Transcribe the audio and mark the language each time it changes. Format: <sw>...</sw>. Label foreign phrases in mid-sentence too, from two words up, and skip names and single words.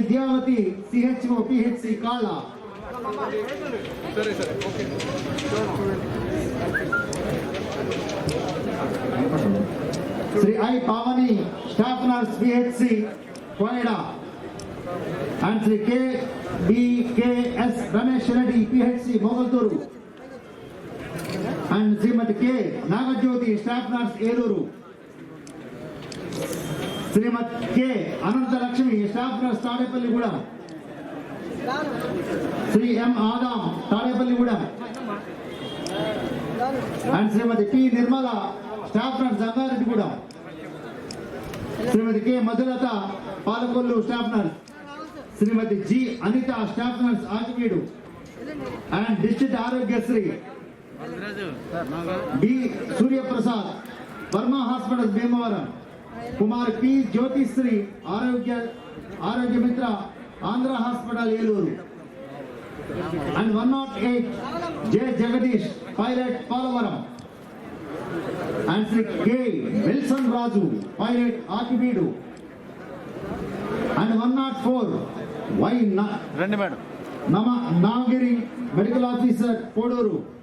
<en>Vidyavati, CHO, PHC, Kala. Sri I. Pavani, Staff Nurse, PHC, Koida. And Sri K. B. K. S. Ramesh Reddy, PHC, Mogalturu. And Srimati K. Nagajyoti, Staff Nurse, Eluru. Srimati K. Ananta Lakshmi, Staff Nurse, Tadepalligudem. Sri M. Adam, Tadepalligudem. And Srimati P. Nirmala, Staff Nurse, Zangareddygudem. Srimati K. Madhulata, Palakollu, Staff Nurse. Srimati G. Anita, Staff Nurse, Ajimedu. And District Arogyasri, B. Surya Prasad, Burma Hospitals, Bhimavaram. Kumar P. Jyotisri, Arogya Mitra, Andhra Hospital, Eluru. And 108, J. Jagadish, Pilot, Polavaram. And Sri K. Wilson Raju, Pilot, Akimedu. And 104, Y. Navagiri, Medical Officer, Koduru.</en>